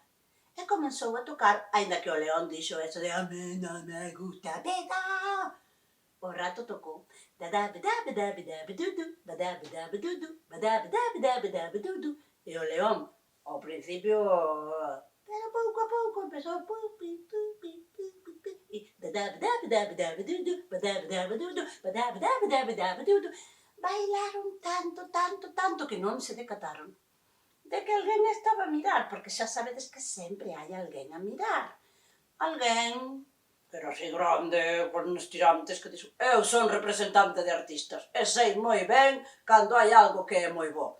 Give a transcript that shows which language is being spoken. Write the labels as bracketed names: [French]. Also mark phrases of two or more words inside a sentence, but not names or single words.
[Galician] E comenzou a tocar, aínda que o león dixo eso de: «A mí non me gusta pesado». O rato tocou: «Badabadabadabadudu, badabadabadudu, badabadabadudu». E o león, ao principio, pero pouco a pouco empezou pupi, pupi, pupi, pupi, e badabadabadabadudu, badabadabadudu, badabadabadabadudu. Bailaron tanto que non se decataron. de que alguén estaba a mirar, porque xa sabedes que sempre hai alguén a mirar. Alguén que era así grande, con uns tirantes, que dixo: eu son representante de artistas, e sei moi ben cando hai algo que é moi bo.